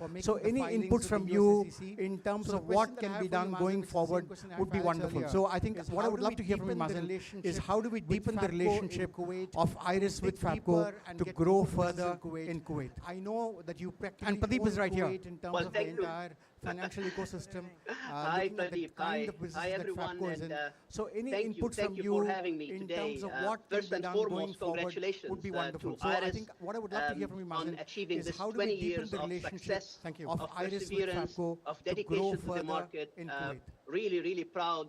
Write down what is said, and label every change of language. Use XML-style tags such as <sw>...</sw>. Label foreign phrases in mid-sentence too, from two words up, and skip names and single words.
<en>So any inputs from you in terms of what can be done going forward would be wonderful. So I think what I would love to hear from you, Mazen, is how do we deepen the relationship of Iris with Fabco to grow further in Kuwait? I know that you practically and Pradeep is right here in terms of the entire financial ecosystem. Hi, Pradeep. Hi, everyone. And so any inputs thank from you you for having me in today. terms of what First can be and done going foremost, forward congratulations would be wonderful. to So Iris I think what I would love to hear from you, on Mazen, achieving is this how do 20 we deepen years the of relationship success, of Iris with perseverance, Fabco of to grow dedication to the further market. in Kuwait? Really proud</en>